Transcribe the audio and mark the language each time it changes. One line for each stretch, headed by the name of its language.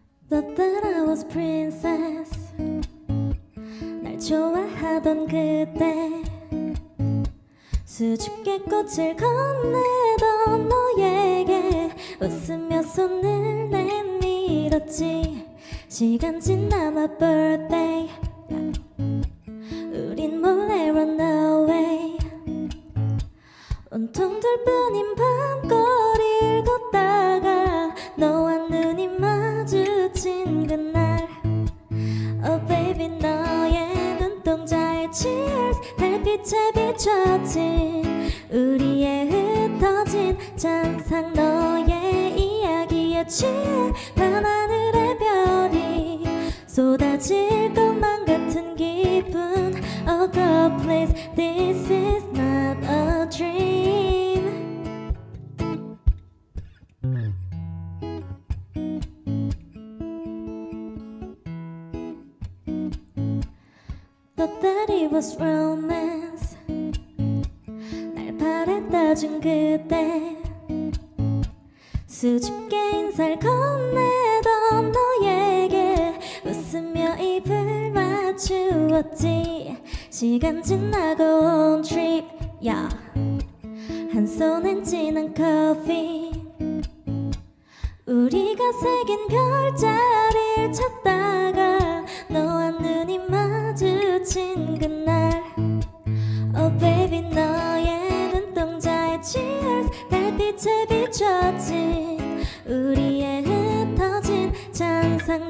English: Thought that I was princess.
Korean: 날 좋아하던 그때 수줍게 꽃을 건네던 너에게 웃으며 손을 내밀었지. 시간 지나
English: my birthday,
Korean: 우린 몰래
English: run away.
Korean: 온통 둘뿐인 밤거리를 걷다가 너와 눈이 마주친 그날,
English: Oh baby
Korean: 너의 눈동자에
English: cheers,
Korean: 달빛에 비춰진 우리의 흩어진 잔상. 너의 이야기에 취해 밤하늘의 별이 쏟아질 것만 같은 기분.
English: Oh God please, this is not a dream. Thought that it was romance.
Korean: 날 바랬다 준 그때 수줍게 인사를 건네던 너에게 웃으며 입을 맞추었지. 시간 지나고 온
English: trip, yeah.
Korean: 한 손엔 진한 커피, 우리가 새긴 별자리를 찾다가 너와 눈이 마주친 그날,
English: Oh baby
Korean: 너의 눈동자에
English: cheers,
Korean: 달빛에 비춰진 우리의 흩어진 잔상.